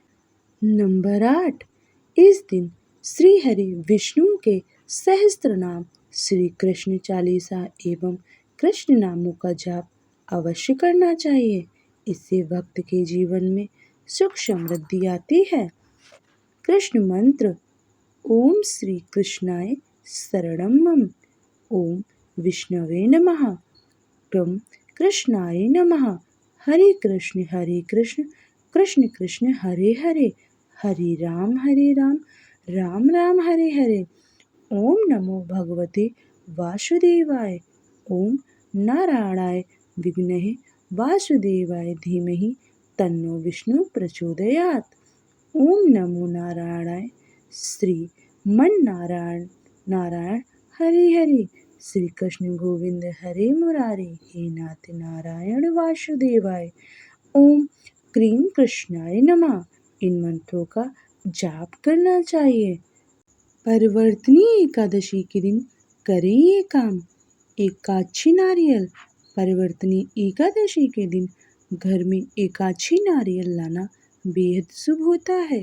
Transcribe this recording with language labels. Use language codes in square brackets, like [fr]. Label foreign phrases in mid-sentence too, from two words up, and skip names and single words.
[hi] नंबर 8, इस दिन श्री हरि विष्णु के सहस्त्र नाम, श्री कृष्ण चालीसा एवं कृष्ण नामों का जाप अवश्य करना चाहिए। इससे भक्त के जीवन में सुख समृद्धि आती है। कृष्ण मंत्र: [sa] ओम श्री कृष्णाय शरणं मम, ओम विष्णवे नमः, क्रम कृष्णाय नमः, हरे कृष्ण कृष्ण कृष्ण हरे हरे, हरे राम राम राम हरे हरे। ओम नमो भगवते वासुदेवाय, ओम नारायणाय विद्महे वासुदेवाय धीमहि तन्नो विष्णु प्रचोदयात्। ओम नमो नारायणाय श्री मन नारायण हरे हरे, श्री कृष्ण गोविंद हरे मुरारे, हे नाथ नारायण वासुदेवाय। ओम क्रीम कृष्णाय नमः। [hi] इन मंत्रों का जाप करना चाहिए। परिवर्तनी एकादशी के दिन करें ये काम। एकाक्षी नारियल। परिवर्तनी एकादशी के दिन घर में एकाक्षी नारियल लाना बेहद शुभ होता है।